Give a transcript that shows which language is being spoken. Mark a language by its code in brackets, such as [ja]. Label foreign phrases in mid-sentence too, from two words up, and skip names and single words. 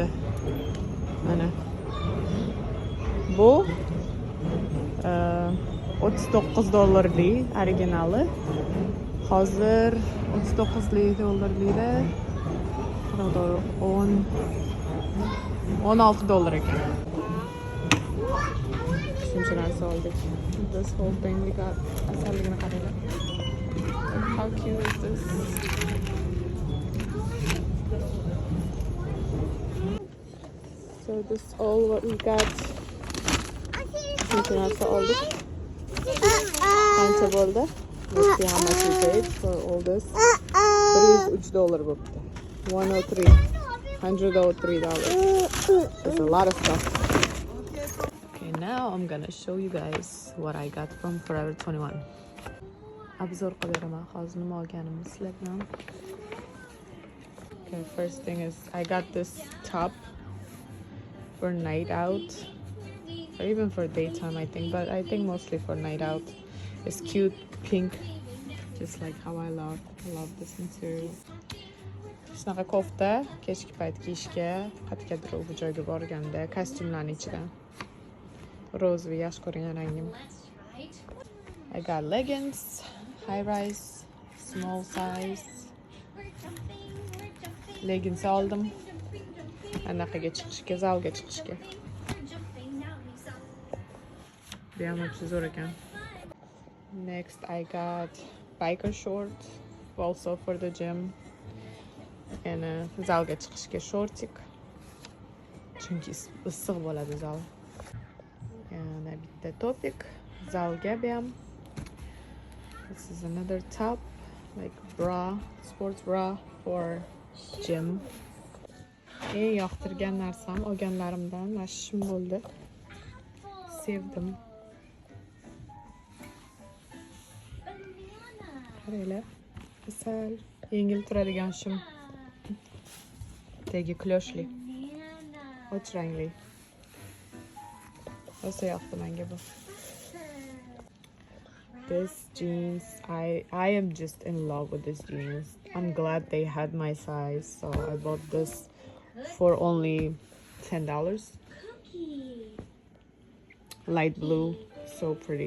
[uz] Mana. Bu $39 originali. Hozir $39 $16 ekan. Shuncha narsa oldik. [en] This whole thing we got. [uz] Asalligini qaranglar. [en] How cute is this? So this is all what we got. [uz] Shuncha narsa oldik. Qancha bo'ldi? [en] Let's see how much we paid for all this. [uz] $3 bo'pti. $103. [en] There's a lot of stuff. Okay, now I'm gonna show you guys what I got from Forever 21. [uz] Obzor qilib beraman hozir nima olganimni sizlar bilan. [en] Okay, first thing is I got this top for night out, or even for daytime I think, but I think mostly for night out. It's cute pink, just like how I love this material. [uz] shunaqa kofta kechki payt kiyishga, qat'iqadir bu joyga borganda kostyumlarning ichidan. Ro'zvi yaxshi ko'rgan rangim. [en] I got leggings, high rise, small size. [uz] Leggings oldim. Anaqaga chiqishga, zalga chiqishga. Bu ham zo'r ekan. [en] Next I got biker shorts, also for the gym. [uz] And zalga chiqishga shortik. Chunki issiq bo'ladi zal. Yana bitta topik zalga ham. [en] This is another top, like bra, sports bra for gym. [uz] Eng yoqtirgan narsam olganlarimdan mana shim bo'ldi. Sevdim. Qaranglar. Asal, yengil turadigan shim. Tagi kloshli. Och rangli. O'sha yoqdi menga bu. [en] This jeans, I am just in love with this jeans. I'm glad they had my size, so I bought this for only $10. Light blue, so pretty.